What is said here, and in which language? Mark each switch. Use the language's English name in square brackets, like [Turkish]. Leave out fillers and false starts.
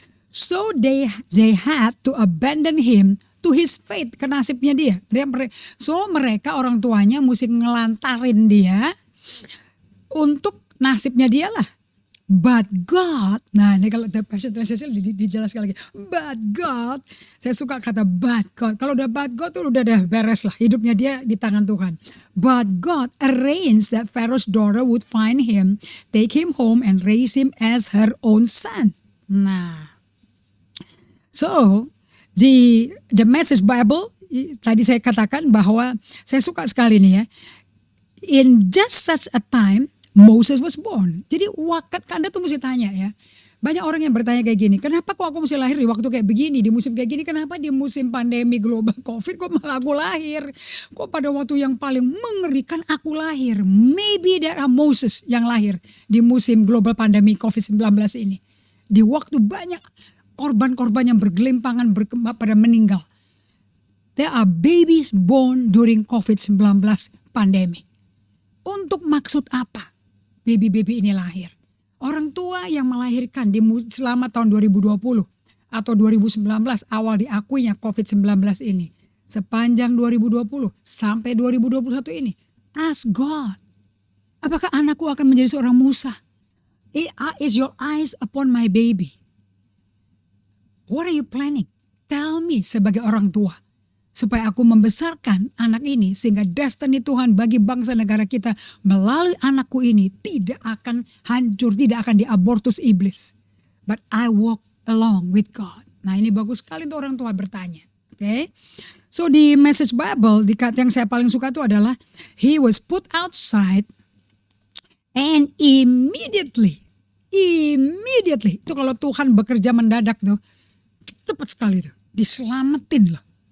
[English] So they had to abandon him to his fate, [Indonesian] ke nasibnya dia. So mereka orang tuanya mesti ngelantarin dia untuk nasibnya dia lah. [English] But God, [Indonesian] nah ini kalau The Passion Translation dijelaskan lagi. [English] But God, [Indonesian] saya suka kata but God. Kalau udah but God tuh udah beres lah, hidupnya dia di tangan Tuhan. [English] But God arranged that Pharaoh's daughter would find him, take him home and raise him as her own son. [Indonesian] Nah, so the Message Bible, tadi saya katakan bahwa saya suka sekali nih ya. [English] In just such a time, Moses was born. [Indonesian] Jadi Anda tuh mesti tanya ya. Banyak orang yang bertanya kayak gini, kenapa kok aku mesti lahir di waktu kayak begini, di musim kayak gini, kenapa di musim pandemi global COVID kok malah aku lahir? Kok pada waktu yang paling mengerikan aku lahir? [English] Maybe there are [Indonesian] Moses yang lahir di musim global pandemi COVID-19 ini. Di waktu banyak korban-korban yang bergelimpangan pada meninggal. [English] There are babies born during COVID-19 pandemic. [Indonesian] Untuk maksud apa baby-baby ini lahir? Orang tua yang melahirkan selama tahun 2020 atau 2019 awal diakuinya COVID-19 ini. Sepanjang 2020 sampai 2021 ini. [English] Ask God, [Indonesian] apakah anakku akan menjadi seorang Musa? [English] Is your eyes upon my baby? What are you planning? Tell me [Indonesian] sebagai orang tua. Supaya aku membesarkan anak ini sehingga destiny Tuhan bagi bangsa negara kita melalui anakku ini tidak akan hancur, tidak akan diabortus iblis. [English] But I walk along with God. [Indonesian] Nah ini bagus sekali untuk orang tua bertanya. Okay? So di Message Bible, yang saya paling suka itu adalah [English] he was put outside and immediately, [Indonesian] itu kalau Tuhan bekerja mendadak tuh, cepat sekali tuh, diselamatin loh.